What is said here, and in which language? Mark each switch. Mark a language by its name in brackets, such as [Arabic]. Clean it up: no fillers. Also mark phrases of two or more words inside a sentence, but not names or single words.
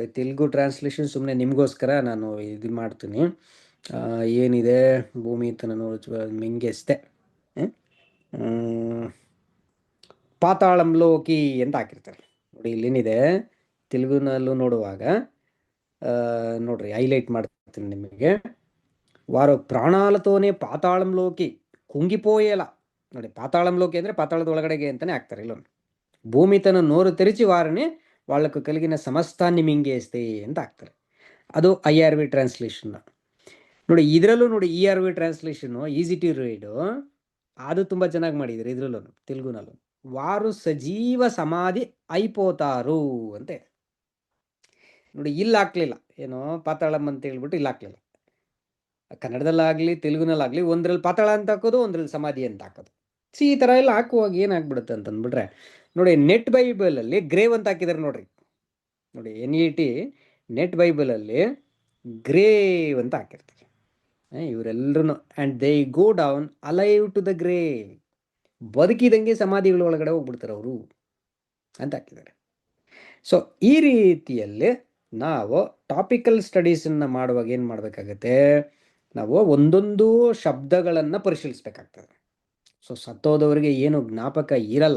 [Kannada] ತೆಲುಗು ಟ್ರಾನ್ಸ್ಲೇಷನ್ ಸುಮ್ಮನೆ ನಿಮಗೋಸ್ಕರ ನಾನು ಇದು ಮಾಡ್ತೀನಿ, ಏನಿದೆ [Telugu] భూమి తన మింగేస్తే పాతాళం లోకి [Kannada] ಅಂತ ಹಾಕಿರ್ತಾರೆ ನೋಡಿ ಇಲ್ಲೇನಿದೆ, ತೆಲುಗುನಲ್ಲೂ ನೋಡುವಾಗ ನೋಡ್ರಿ ಹೈಲೈಟ್ ಮಾಡ್ತೀನಿ ನಿಮಗೆ. [Telugu] వారు ప్రాణాలతోనే పాతాళంలోకి కుంగిపోయేలా, [Kannada] ನೋಡಿ పాతాళంలోకి ಅಂದರೆ పాతాళದ ಒಳಗಡೆಗೆ ಅಂತಾನೆ ಹಾಕ್ತಾರೆ ಇಲ್ಲೊಂದು. [Telugu] భూమి తన నోరు తెరిచి వారిని వాళ్లకు కలిగిన సమస్తాన్ని మింగేస్తే [Kannada] ಅಂತ ಹಾಕ್ತಾರೆ. ಅದು IRV ಟ್ರಾನ್ಸ್ಲೇಷನ್. ನೋಡಿ ಇದರಲ್ಲೂ ನೋಡಿ ERV ಟ್ರಾನ್ಸ್ಲೇಷನ್ [English] easy to read, [Kannada] ಅದು ತುಂಬ ಚೆನ್ನಾಗಿ ಮಾಡಿದ್ದಾರೆ ಇದರಲ್ಲೂ ತೆಲುಗುನಲ್ಲೂ. [Telugu] వారు సజీవ సమాధి ఐపోతారు [Kannada] ಅಂತ ಇದೆ. ನೋಡಿ ಇಲ್ಲಿ ಹಾಕ್ಲಿಲ್ಲ, ಏನೋ ಪಾತಾಳಂ ಅಂತ ಹೇಳ್ಬಿಟ್ಟು ಇಲ್ಲಿ ಹಾಕ್ಲಿಲ್ಲ. ಕನ್ನಡದಲ್ಲಾಗಲಿ ತೆಲುಗುನಲ್ಲಾಗಲಿ ಒಂದ್ರಲ್ಲಿ ಪಾತಾಳ ಅಂತ ಹಾಕೋದು, ಒಂದ್ರಲ್ಲಿ ಸಮಾಧಿ ಅಂತ ಹಾಕೋದು. ಈ ಥರ ಎಲ್ಲ ಹಾಕುವಾಗ ಏನಾಗ್ಬಿಡುತ್ತೆ ಅಂತಂದ್ಬಿಟ್ರೆ, ನೋಡಿ ನೆಟ್ ಬೈಬಲಲ್ಲಿ ಗ್ರೇವ್ ಅಂತ ಹಾಕಿದ್ದಾರೆ ನೋಡ್ರಿ. ನೋಡಿ NET ನೆಟ್ ಬೈಬಲಲ್ಲಿ ಗ್ರೇವ್ ಅಂತ ಹಾಕಿರ್ತಾರೆ ಇವರೆಲ್ಲರೂ. [English] And they go down alive to the grave, [Kannada] ಬದುಕಿದಂಗೆ ಸಮಾಧಿಗಳ ಒಳಗಡೆ ಹೋಗ್ಬಿಡ್ತಾರೆ ಅವರು ಅಂತ ಹಾಕಿದ್ದಾರೆ. ಸೊ ಈ ರೀತಿಯಲ್ಲಿ ನಾವು [English] topical studies [Kannada] ಮಾಡುವಾಗ ಏನು ಮಾಡಬೇಕಾಗತ್ತೆ, ನಾವು ಒಂದೊಂದು ಶಬ್ದಗಳನ್ನು ಪರಿಶೀಲಿಸ್ಬೇಕಾಗ್ತದೆ. ಸೊ ಸತ್ತೋದವರಿಗೆ ಏನು ಜ್ಞಾಪಕ ಇರಲ್ಲ.